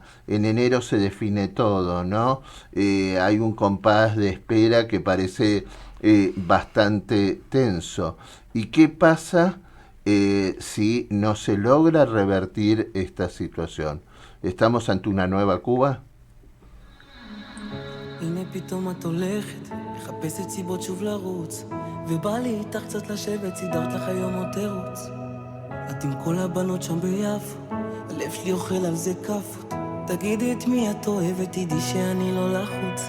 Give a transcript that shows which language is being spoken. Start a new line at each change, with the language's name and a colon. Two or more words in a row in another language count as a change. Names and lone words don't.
Spanish: En enero se define todo, ¿no? Hay un compás de espera que parece bastante tenso. ¿Y qué pasa si no se logra revertir esta situación? ¿Estamos ante una nueva Cuba?
Hebrew: הנה פתאום את הולכת, מחפשת סיבות שוב לרוץ, ובא לי איתך קצת לשבת, סידרת לך היום עוד תירוץ. את עם כל הבנות שם ביפו, הלב שלי אוכל על זה כאפות. תגידי את מי את אוהבת, תדעי שאני לא לחוץ.